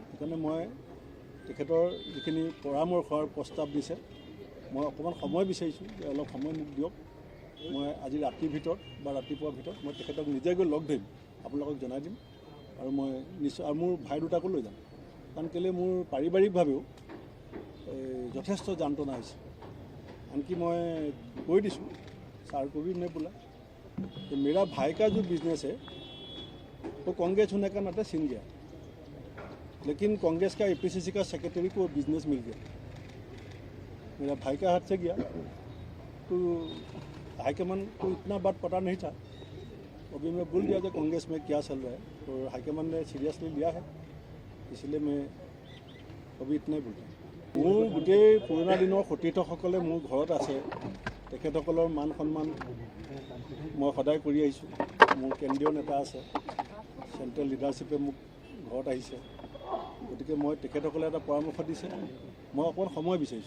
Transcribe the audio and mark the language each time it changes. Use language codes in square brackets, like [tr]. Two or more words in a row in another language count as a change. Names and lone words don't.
[as] সেইকাৰণে মই তেখেতৰ যিখিনি পৰামৰ্শ আৰু প্ৰস্তাৱ দিছে, মই অকণমান সময় বিচাৰিছোঁ যে অলপ সময় মোক দিয়ক। মই আজি ৰাতিৰ ভিতৰত বা ৰাতিপুৱাৰ ভিতৰত মই তেখেতক নিজে গৈ লগ ধৰিম, আপোনালোকক জনাই দিম। আৰু মই নিশ্চয় আৰু মোৰ ভাই দুটাকো লৈ যাম, কাৰণ কেলৈ মোৰ পাৰিবাৰিকভাৱেও যথেষ্ট যান্ত্ৰণা হৈছে। আনকি মই কৈ দিছোঁ [hi] सर को भी मैं बोला कि मेरा भाई का जो बिजनेस है वो कांग्रेस होने का नाते छिन गया, लेकिन कांग्रेस का APCC का सेक्रेटरी को बिजनेस मिल गया, मेरा भाई का हाथ से गया। तो हाईकमान को इतना बात पता नहीं था। अभी मैं बोल दिया कि कांग्रेस में क्या चल रहा है, तो हाईकमान ने सीरियसली लिया है, इसलिए मैं अभी इतना ही बोलता हूँ। [as] মোৰ গোটেই পুৰণা দিনৰ সতীৰ্থসকলে মোৰ ঘৰত আছে। তেখেতসকলৰ মান সন্মান মই সদায় কৰি আহিছোঁ। মোৰ কেন্দ্ৰীয় নেতা আছে, [en] central leadership [as] মোক ঘৰত আহিছে। গতিকে মই তেখেতসকলে এটা পৰামৰ্শ দিছে, মই অকণমান সময় বিচাৰিছোঁ।